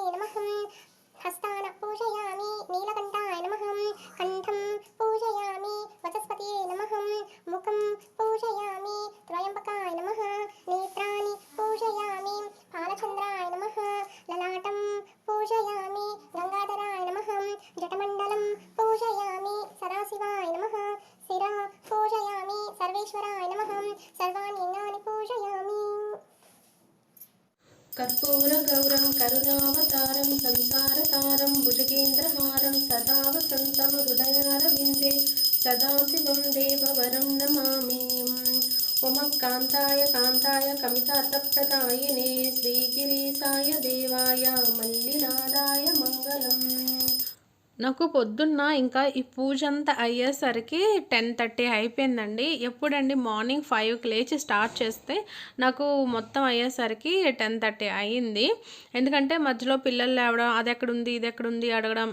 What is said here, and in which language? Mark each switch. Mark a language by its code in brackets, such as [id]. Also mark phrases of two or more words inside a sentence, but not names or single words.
[sa] నమః హస్తాన పూజయామి నీలకంఠాయ నమః కంఠం పూజయామి వచస్పతియే నమః ముఖం పూజయామి త్రయంబకాయ నమః నేత్రాణి పూజయామి పాలచంద్రాయ నమః లలాటం పూజయామి గంగాధరాయ నమః జటమండలం పూజయామి సదాశివాయ నమః శిరా పూజయామి సర్వేశ్వరాయ నమః సర్వాణి అంగాని పూజయామి. कर्पूरगौरं करुणावतारं संसारतारं भुजगेन्द्रहारं सदा वसन्तं हृदयारविन्दे सदाशिवं देववरं नमामि. उमकान्ताय कान्ताय कमितार्थप्रदायिने श्रीगिरीशाय देवाय मल्लिनादाय मङ्गलम्. [te] నాకు పొద్దున్న ఇంకా ఈ పూజ అంతా అయ్యేసరికి 10:30 అయిపోయిందండి. ఎప్పుడండి మార్నింగ్ 5కి లేచి స్టార్ట్ చేస్తే నాకు మొత్తం అయ్యేసరికి 10:30 అయ్యింది. ఎందుకంటే మధ్యలో పిల్లలు లేవడం, అది ఎక్కడుంది, ఇది ఎక్కడుంది అడగడం.